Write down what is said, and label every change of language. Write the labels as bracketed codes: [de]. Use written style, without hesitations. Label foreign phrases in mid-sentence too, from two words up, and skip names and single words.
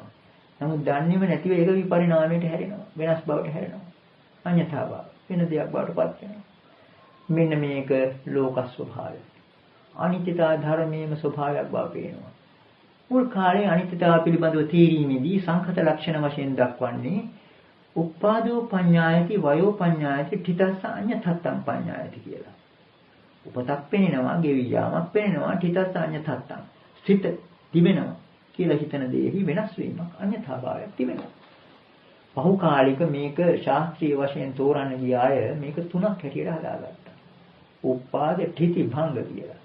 [si] නමුත් දන්නේම නැතිව ඒක විපරිණාමයට හැරෙනවා. වෙනස් බවට හැරෙනවා. අඤ්ඤතාභාව වෙන දෙයක් බවට පත් වෙනවා. මෙන්න මේක ලෝක ස්වභාවය. අනිත්‍යතා ධර්මයේම ස්වභාවයක් බව පේනවා. මුල් කාලේ අනිත්‍යතාව පිළිබඳව තීරීමේදී සංඛත ලක්ෂණ වශයෙන් දක්වන්නේ [pi] උප්පාදෝ පඤ්ඤායති වයෝ පඤ්ඤායති ඨිතස්ස අඤ්ඤතත්තං පඤ්ඤායති [si] කියලා. උපතක් පෙනෙනවා, ගෙවි යාමක් පෙනෙනවා, [pi] ඨිතස්ස අඤ්ඤතත්තං. [si] සිත තිබෙනවා කියලා හිතන දෙෙහි වෙනස් වීමක් අඤ්ඤතාභාවයක් තිබෙනවා. පහු කාලික මේක ශාස්ත්‍රීය වශයෙන් තෝරන්න ගිය අය මේක තුනක් හැටියට හදාගත්තා. [pi] උප්පාද ඨිති භංග කියලා.